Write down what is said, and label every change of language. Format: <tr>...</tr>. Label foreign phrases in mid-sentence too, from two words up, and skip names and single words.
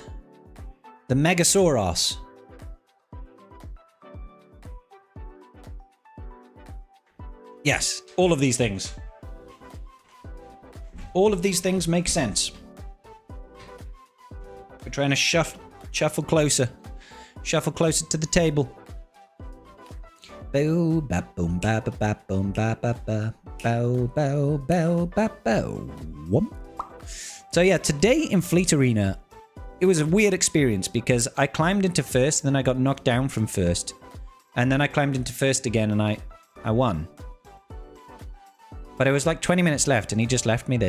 <en>The Megasauros? Yes, all of these things. All of these things make sense. We're trying to shuffle closer. Shuffle closer to the table. Bow, ba, boom, ba, ba, ba, boom, ba, ba, ba. Bow, bow, bow, ba, bow. Whoop. So yeah, today in Fleet Arena, it was a weird experience because I climbed into first, and then I got knocked down from first. And then I climbed into first again, and I won. But it was like 20 minutes left, and he just left me there.</en>